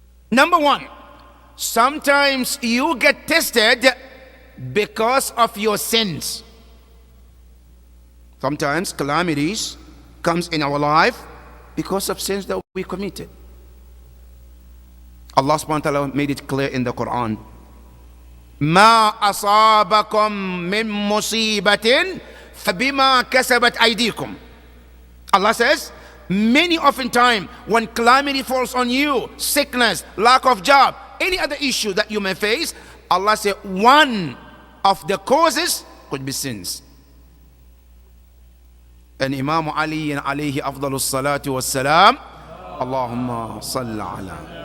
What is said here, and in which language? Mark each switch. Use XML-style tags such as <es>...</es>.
<en>Number 1, sometimes you get tested because of your sins. Sometimes calamities comes in our life because of sins that we committed. Allah subhanahu wa ta'ala made it clear in the Quran.</en> <ar>ما أصابكم من مصيبة فبما كسبت أيديكم.</ar> <en>Allah says, many oftentimes when calamity falls on you, sickness, lack of job, any other issue that you may face, Allah said one of the causes could be sins. And Imam Ali and alayhi afdalus salatu was salam, Allahumma salli ala.</en>